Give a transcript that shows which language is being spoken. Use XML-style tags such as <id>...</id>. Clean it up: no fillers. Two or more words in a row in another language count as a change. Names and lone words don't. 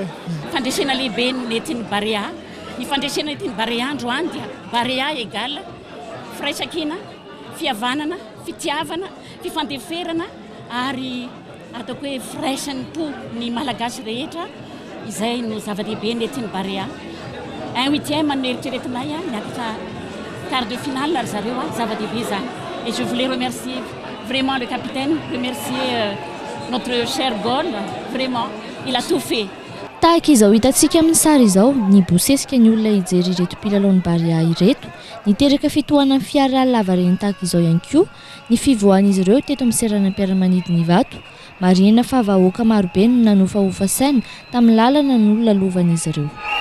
<mg>Fandresena lehibe nentin'ny Barea. Ny fandresena nentin'ny Barea androany dia Barea égale firaisan-kina, fihavanana, fitiavana, fifandeferana ary ataoko hoe firaisan'ny po ny malagasy rehetra. Izay no zava-dehibe nentin'ny Barea. 1/8 no eritreretinay miakatra</mg> <fr>quart de finale</fr> <mg>ary zareo zava-dehibe zany.</mg> <fr>Et je voulais remercier vraiment le capitaine, remercier notre cher Gaulle, vraiment il a tout fait.</fr> <mg>Tahaka izao hitantsika amin'ny sary izao ny bosesika ny olona hijery ireto mpilalao Barea ireto, niteraka fitohanan'ny fiara lava reny tahaka izao ihany koa ny fivoahan'izy ireo teto amin'ny seranam-piaramanidina Ivato. Marihana fa vahoaka marobe no nanofahofa saina tamin'ny lalana no lalovan'izy ireo.</mg>